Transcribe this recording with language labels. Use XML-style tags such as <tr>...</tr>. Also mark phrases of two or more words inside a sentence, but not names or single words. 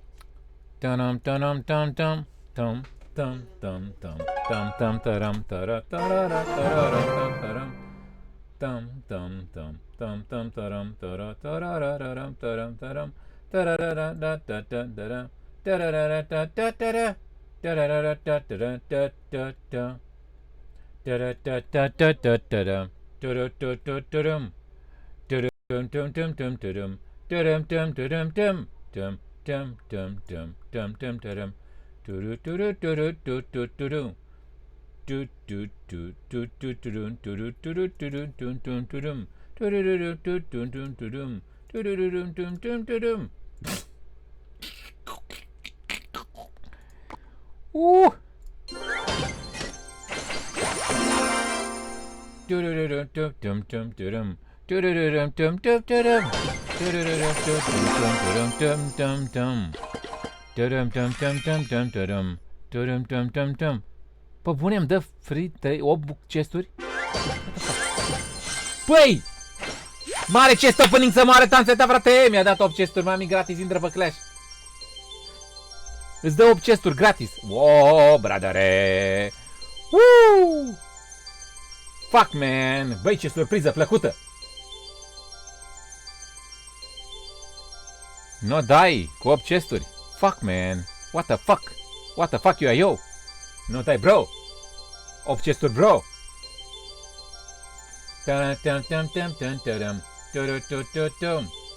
<ro>Tanam tanam tam tam tam tam tam tam tam tam taram tara tarara tarara tam taram tam tam tam tam tam taram tara tarararam taram taram tarara da da da da tarara da da da tarara da da da da da da da da da da da da da da da dum dum dum dum dum dum dum dum dum dum dum dum dum dum dum dum do do do do do do do do do do do do do do do do do do do dum dum dum do do do do dum dum dum do do do dum dum dum dum. Do do do do dum dum dum. Pă, punem dă free 8 chesturi? Păi! Mare</ro> <en>chest opening</en> <ro>să moare Tanțeta, frate! Mi-a dat 8 chesturi, mami, gratis, intră pe Clash. Îți dă 8 chesturi gratis. Wow, bradare! Woo!</ro> <en>Fuck, man!</en> <ro>Băi, ce surpriză plăcută! No, dai, cu 8 chesturi.</ro> <en>Fuck, man. What the fuck? What the fuck you are yo?</en> <ro>No, dai, bro. 8 chesturi, bro. Tam tam tam tam tam tam. Tum.</ro>